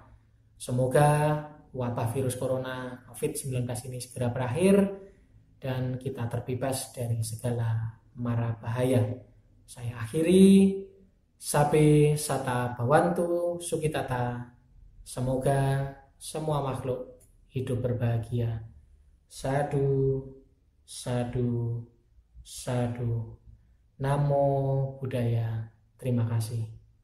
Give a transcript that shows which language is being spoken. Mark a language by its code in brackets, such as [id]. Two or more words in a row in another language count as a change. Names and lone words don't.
[id] Semoga wabah virus corona COVID-19 ini segera berakhir dan kita terbebas dari segala mara bahaya. Saya akhiri, [pi] Sabe Sata Bhawantu Sukitata. [id] Semoga semua makhluk hidup berbahagia. [pi] Sadu, sadu, sadu. Namo Buddhaya. [id] Terima kasih.